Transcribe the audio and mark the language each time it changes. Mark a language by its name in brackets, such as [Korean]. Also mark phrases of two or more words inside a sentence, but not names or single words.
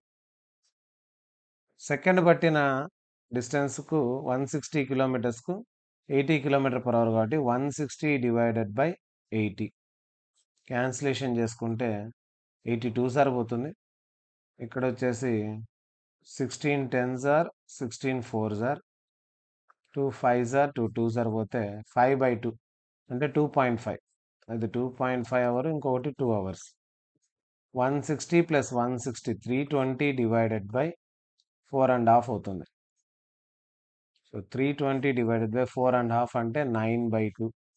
[Telugu] సెకండ్ పట్టిన డిస్టెన్స్కు 160 kilometersకు 80 [English] kilometers per hour [Telugu] కాబట్టి 160 [English] divided by [Telugu] 80. క్యాన్సిలేషన్ చేసుకుంటే 82 సరిపోతుంది. ఇక్కడ వచ్చేసి 16 [English] 10s are 16 4s are 2 5s are 2 2s [Telugu] సరిపోతే 5/2 అంటే 2.5. అది 2.5 అవర్, ఇంకొకటి 2 hours. 160 + 160 320 [English] divided by [Telugu] 4.5 అవుతుంది. సో 320 [English] divided by [Telugu] 4.5 అంటే 9/2.